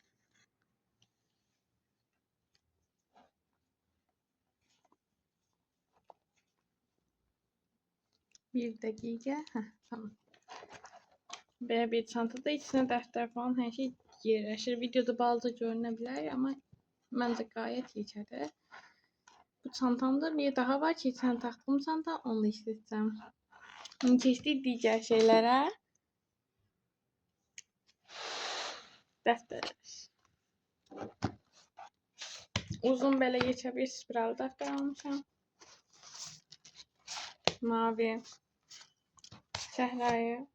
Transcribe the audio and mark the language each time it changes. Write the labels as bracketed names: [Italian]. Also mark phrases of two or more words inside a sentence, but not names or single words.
[Turkish] Bir dakika. Heh, tamam. Böyle bir çantada içine defter falan her şey yerleşir. Videoda bazı görünebilir ama bence gayet yeterli. Bu çantamda bir daha var ki içine taktığım çanta, onu da işleteceğim. [Azerbaijani] Keçdik digər şeylərə. Dəftər. Uzun belə geçə bir spiralı dəftər almışam. Mavi. Səhrayı.